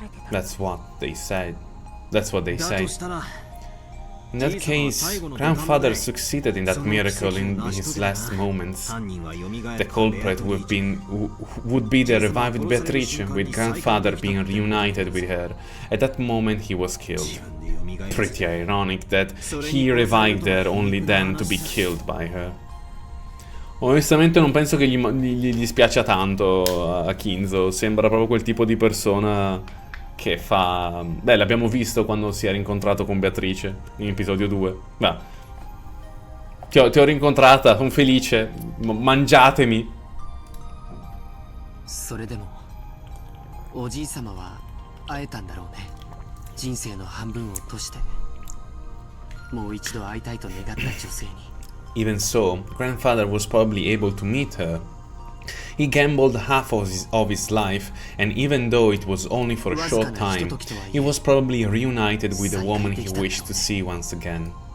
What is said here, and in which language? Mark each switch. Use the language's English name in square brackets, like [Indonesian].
[English] That's what they said. That's what they say. In that case, grandfather succeeded in that miracle in his last moments. The culprit would be the revived Beatrice, with grandfather being reunited with her. At that moment he was killed. Pretty ironic that he revived her only then to be killed by her. [Italian] Onestamente non penso che gli spiaccia tanto a Kinzo, sembra proprio quel tipo di persona che fa... Beh, l'abbiamo visto quando si è rincontrato con Beatrice in episodio 2. Beh, ti ho rincontrata, sono felice, mangiatemi. [Japanese] それでもおじい様は会えたんだろうね。人生の半分を閉じてもう一度会いたいと願った女性に。 [English] Even so, grandfather was probably able to meet her. He gambled half of his life, and even though it was only for a short time, he was probably reunited with the woman he wished to see once again.